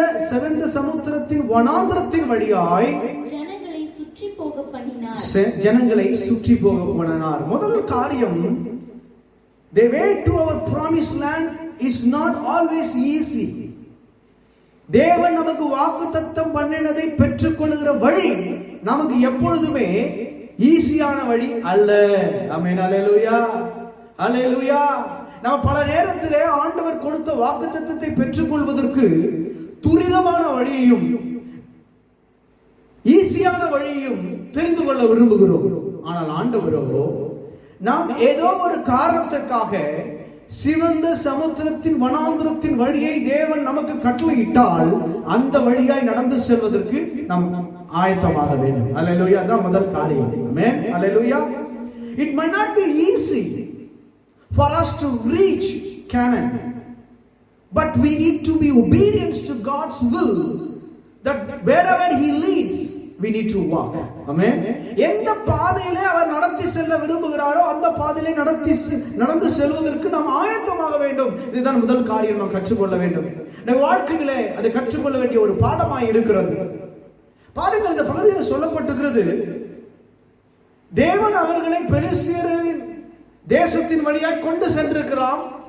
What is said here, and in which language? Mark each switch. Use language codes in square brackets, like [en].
[ta] சிவந்த சமுத்திரத்தின் வனாந்திரத்தின் வழியாய் ஜனங்களை சுற்றி போக பண்ணினார். ஜனங்களை சுற்றி போக பண்ணினார். முதல் காரியம், [en] the way to our promised land is not always easy. [ta] தேவன் நமக்கு வாக்குத்தத்தம் பண்ணினதை பெற்றுக்கொள்கிற வழி நமக்கு எப்பொழுதுமே ஈஸியான வழி அல்ல. ஆமென். அல்லேலூயா, அல்லேலூயா. நம்ம பல நேரத்திலே ஆண்டவர் கொடுத்த வாக்குத்தத்தத்தை பெற்றுக்கொள்வதற்கு துரிதமான வழியையும் ஈஸியான வழியையும் தெரிந்து கொள்ள விரும்புகிறோம். ஆனால் ஆண்டவரோ நாம் ஏதோ ஒரு காரணத்திற்காக சிவந்த சமுத்திரத்தின் வனாந்திரத்தின் வழியை தேவன் நமக்கு கட்டளையிட்டால் அந்த வழியாய் நடந்து செல்வதற்கு நாம் ஆயத்தமாக வேண்டும். அல்லேலூயா. அதான் முதல் காரியம். ஆமென். அல்லேலூயா. [en] It might not be easy for us to reach Canaan, but we need to be obedient to God's will, that wherever He leads we need to walk. Amen. [ta] எந்த பாதையிலே அவர் நடத்தி செல்ல விரும்புகிறாரோ அந்த பாதையிலே நடந்து செல்வதற்கு நாம் ஆயத்தமாக வேண்டும். இதுதான் முதல் காரியம் நாம் கற்றுக்கொள்ள வேண்டும். நம்ம வாழ்க்கையிலே அதை கற்றுக்கொள்ள வேண்டிய ஒரு பாடமாய் இருக்கிறது. பாருங்கள், இந்த பகுதியில் சொல்லப்பட்டிருக்கிறது, தேவன் அவர்களை பெலிஸ்தியரின் தேசத்தின் வழியாய் கொண்டு சென்றிருக்கலாம்.